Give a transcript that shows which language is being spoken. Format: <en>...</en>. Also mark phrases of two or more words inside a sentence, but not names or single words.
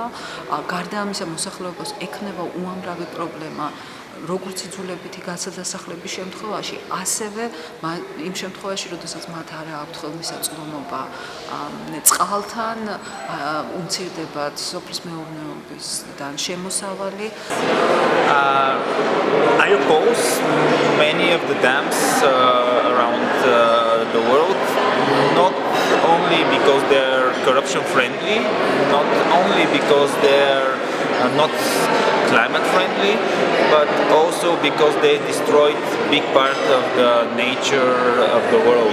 <ka>გარდა ამისა, მოსახლეობას ექნება უამრავი პრობლემა, როგორც იძულებითი გასადასახლების შემთხვევაში, ასევე იმ შემთხვევაში, როდესაც მათ არ აქვთ ხელმისაწვდომობა წყალთან, უმცირდებათ სოფლის მეურნეობისგან შემოსავალი.</ka> <en>I oppose many of the dams around the world, not only because they're corruption friendly, not only because they're not climate friendly, but also because they destroyed big part of the nature of the world.</en>